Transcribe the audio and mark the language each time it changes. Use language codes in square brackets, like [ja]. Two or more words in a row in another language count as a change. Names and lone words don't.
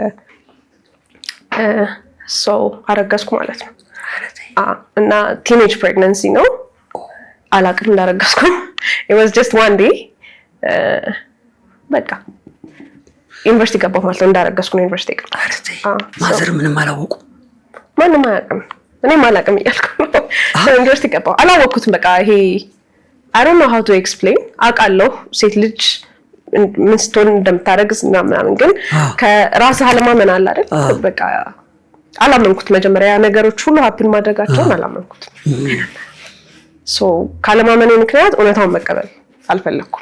[am] so አረጋስኩ ማለት ነው እና [en] teenage pregnancy [am] ነው አላቅም እንዳረጋስኩ [en] it was just one day [am] በቃ ዩኒቨርሲቲ ገባሁ ማለት ነው እንዳረጋስኩ ነው ዩኒቨርሲቲ ገባሁ ማዘር ምንም አላወቁ ማንም አያውቅም እኔም አላቅም እያልኩ ነው ዩኒቨርሲቲ ገባሁ አላወቅኩትም በቃ ይሄ [en] I don't know how to explain [am] አውቃለሁ ሴት ልጅ ምን ስትሆን እንደምታረግዝ ምናምን ግን ከራስህ አለማመን አለ አይደል በቃ አላመንኩት መጀመሪያ ነገሮች ሁሉ ሀፕን ማድረጋቸውን አላመንኩት so ካለማመኔ ምክንያት እውነታውን መቀበል አልፈለኩም